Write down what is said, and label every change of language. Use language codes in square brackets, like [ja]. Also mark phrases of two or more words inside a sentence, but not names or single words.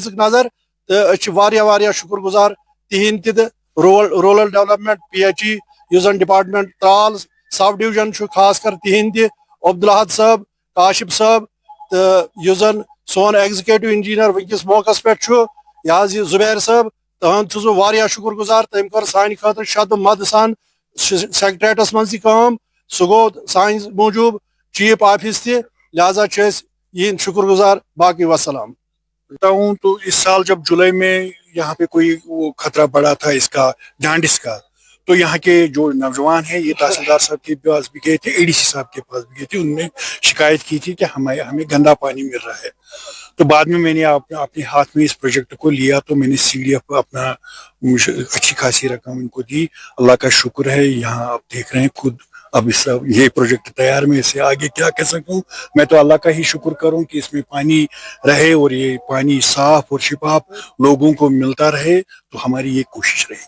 [ks] دِژٕکھ نظر تہٕ أسۍ چھِ واریاہ واریاہ شُکر گُزار تِہنٛدۍ تہِ تہٕ [en] rural development [ks] پی ایچ ای یُس زن ڈپارٹمنٹ ترال [en] sub division [ks] چھُ خاص کر تِہنٛدۍ تہِ عبدالاحد صٲب کاشف صٲب تہٕ یُس زن سون [en] executive engineer [ks] وٕنکیٚس موقعس پٮ۪ٹھ چھُ یہِ حظ یہِ زُبیر صٲب تُہنٛد چھُس بہٕ واریاہ شُکر گُزار تٔمۍ کٔر سانہِ خٲطرٕ شدٕ مدٕ سان سیکریٹریٹس منٛز تہِ کٲم سُہ گوٚو سانہِ موٗجوٗب [en] chief office [ks] تہِ لہٰذا چھِ أسۍ یِہنٛدۍ شُکر گُزار باقٕے وسلام [ur] ہوں تو اس سال جب جولائی میں یہاں پہ کوئی وہ خطرہ بڑا تھا اس کا جانڈس کا تو یہاں کے جو نوجوان ہیں یہ تحصیلدار صاحب کے پاس بھی گئے تھے اے ڈی سی صاحب کے پاس بھی گئے تھے انہوں نے شکایت کی تھی کہ ہمیں گندا پانی مل رہا ہے تو بعد میں نے اپنے ہاتھ میں اس پروجیکٹ کو لیا تو میں نے سی ڈی ایف اپنا اچھی خاصی رقم ان کو دی اللہ کا شکر ہے یہاں آپ دیکھ رہے ہیں خود اب اس یہ پروجیکٹ تیار میں اسے آگے کیا کہہ سکوں میں تو اللہ کا ہی شکر کروں کہ اس میں پانی رہے اور یہ پانی صاف اور شفاف لوگوں کو ملتا رہے تو ہماری یہ کوشش رہے